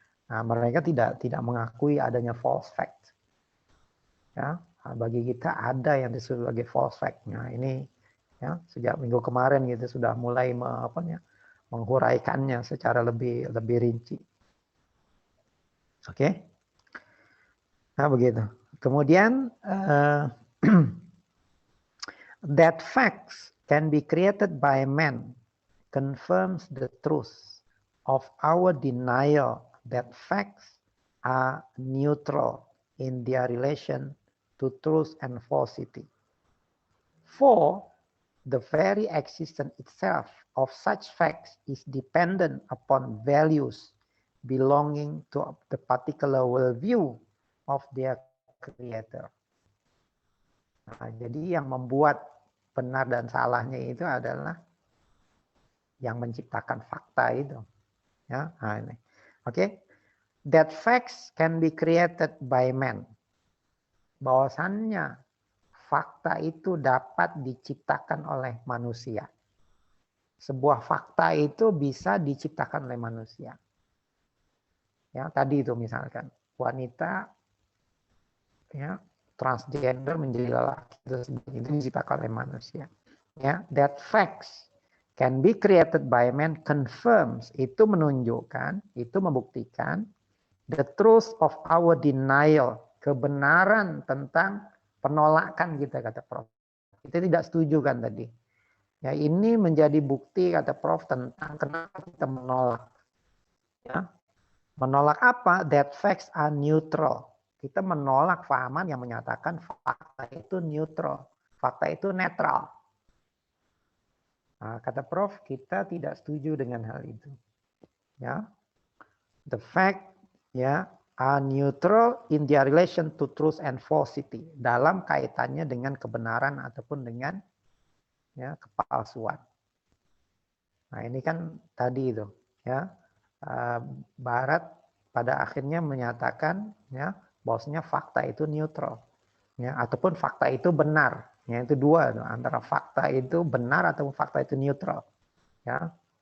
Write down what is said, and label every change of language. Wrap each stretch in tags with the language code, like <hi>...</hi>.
<id>Nah, mereka tidak mengakui adanya false fact. Ya, bagi kita ada yang disebut sebagai false fact. Nah, ini ya sejak minggu kemarin gitu sudah mulai menghuraikannya secara lebih rinci. Oke. Nah, begitu. Kemudian</id> <en>that facts can be created by man confirms the truth of our denial that facts are neutral in their relation to truth and falsity. For the very existence itself of such facts is dependent upon values belonging to the particular worldview of their creator.</en> <id>Nah, jadi yang membuat benar dan salahnya itu adalah yang menciptakan fakta itu. Ya, nah ini. Oke.</id> <en>That facts can be created by man.</en> <id>Bahwasannya fakta itu dapat diciptakan oleh manusia. Sebuah fakta itu bisa diciptakan oleh manusia. Ya, tadi itu misalkan wanita ya transgender menjadi lelaki itu diciptakan oleh manusia. Ya,</id> <en>that facts can be created by man confirms,</en> <id>itu menunjukkan, itu membuktikan</id> <en>the truth of our denial,</en> <id>kebenaran tentang penolakan kita, kata Prof. Kita tidak setuju kan tadi. Ya, ini menjadi bukti kata Prof tentang kenapa kita menolak. Ya. Menolak apa?</id> <en>That facts are neutral.</en> <id>Kita menolak fahaman yang menyatakan fakta itu neutral. Fakta itu netral. Nah, kata Prof, kita tidak setuju dengan hal itu. Ya.</id> <en>The fact ya are neutral in their relation to truth and falsity.</en> <id>Dalam kaitannya dengan kebenaran ataupun dengan ya kepalsuan. Nah, ini kan tadi itu ya. Barat pada akhirnya menyatakan ya bahwasanya fakta itu neutral ya ataupun fakta itu benar ya, itu dua antara fakta itu benar ataupun fakta itu neutral ya.</id>